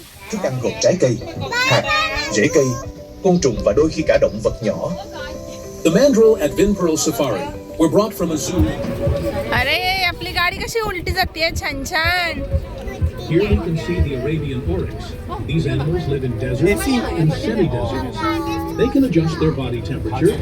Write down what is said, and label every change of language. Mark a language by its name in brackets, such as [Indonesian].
[Vietnamese] Thức ăn gồm trái cây, hạt, rễ cây, côn trùng và đôi khi cả động vật nhỏ. [English] The mandrill at Vinpearl Safari were brought from a zoo. [Marathi] अरे आपली गाडी कशी उलटी जाते छान छान. [English] Here we can see the Arabian oryx. These animals live in deserts and semi-deserts. They can adjust their body temperature.